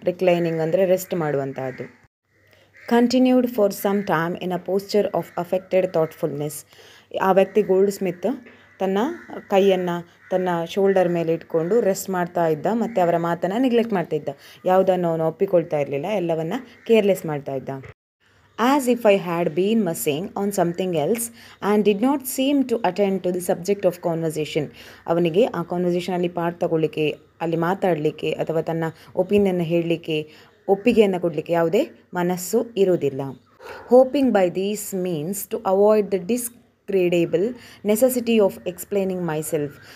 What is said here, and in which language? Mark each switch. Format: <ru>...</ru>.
<kn>Reclining ಅಂದರೆ rest ಮಾಡುವಂತಹದ್ದು.</kn> <en>Continued for some time in a posture of affected thoughtfulness.</en> <kn>ಆ ವ್ಯಕ್ತಿ ಗೋಲ್ಡ್ ಸ್ಮಿತ್ ತನ್ನ ಕೈಯನ್ನು ತನ್ನ ಶೋಲ್ಡರ್ ಮೇಲೆ ಇಟ್ಕೊಂಡು ರೆಸ್ಟ್ ಮಾಡ್ತಾ ಇದ್ದ, ಮತ್ತು ಅವರ ಮಾತನ್ನು ನೆಗ್ಲೆಕ್ಟ್ ಮಾಡ್ತಾ ಇದ್ದ. ಯಾವುದನ್ನು ಅವನು ಒಪ್ಪಿಕೊಳ್ತಾ ಇರಲಿಲ್ಲ, ಎಲ್ಲವನ್ನು ಕೇರ್ಲೆಸ್ ಮಾಡ್ತಾ ಇದ್ದ.</kn> <en>As if I had been mussing on something else and did not seem to attend to the subject of conversation.</en> <kn>ಅವನಿಗೆ ಆ ಕಾನ್ವರ್ಸೇಷನಲ್ಲಿ ಪಾರ್ಟ್ ತಗೊಳ್ಳಿಕ್ಕೆ, ಅಲ್ಲಿ ಮಾತಾಡಲಿಕ್ಕೆ ಅಥವಾ ತನ್ನ ಒಪಿನಿಯನ್ ಹೇಳಲಿಕ್ಕೆ, ಒಪ್ಪಿಗೆಯನ್ನು ಕೊಡಲಿಕ್ಕೆ ಯಾವುದೇ ಮನಸ್ಸು ಇರುವುದಿಲ್ಲ.</kn> <en>Hoping by these means to avoid the disagreeable necessity of explaining myself.</en>